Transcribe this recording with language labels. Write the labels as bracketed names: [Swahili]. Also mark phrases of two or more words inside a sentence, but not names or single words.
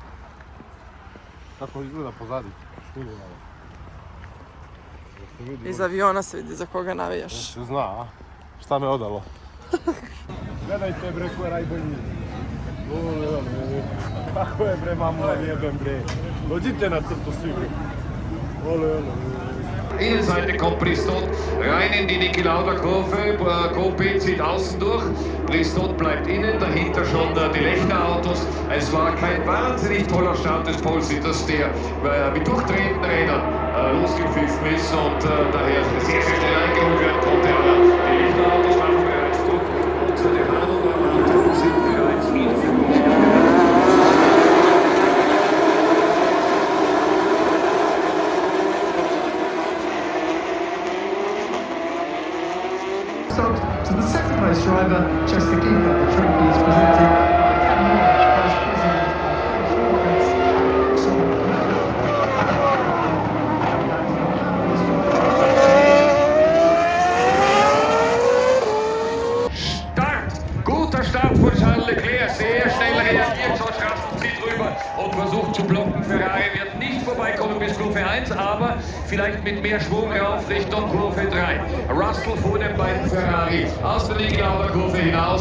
[Serbian] Kako izgleda pozadi. Snimi malo. Iz aviona se vidi za koga navijaš. Se zna, a? Šta me odalo? Gledajte bre, ko je najbolji. Kako je bre, mamu na jebem bre. Dođite na crtu svi bre. Ole. [German] Innenseite kommt Bristot rein in die Niki Lauda Kurve. Coupé zieht außen durch. Bristot bleibt innen, dahinter schon die Lechner-Autos. Es war kein wahnsinnig toller Start des Polesitters, der mit durchdrehenden Rädern losgepfiffen ist und daher sehr schnell eingeholt werden konnte. Aber die Lechner-Autos machen bereits Druck und die Hannover-Autos sind bereits in Führung. [English] To the second place driver, Chester Kiefer. The trophy is presented by Dan Moore, Vice President of [German] Start! Guter Start von Charles Leclerc, sehr schnell reagiert, George Russell zieht rüber und versucht zu blocken. Ferrari wird nicht vorbeikommen bis Kurve 1, aber vielleicht mit mehr Schwung rauf Richtung Kurve 3. Russell vor den beiden Ferrari aus der Niki Lauda Kurve hinaus.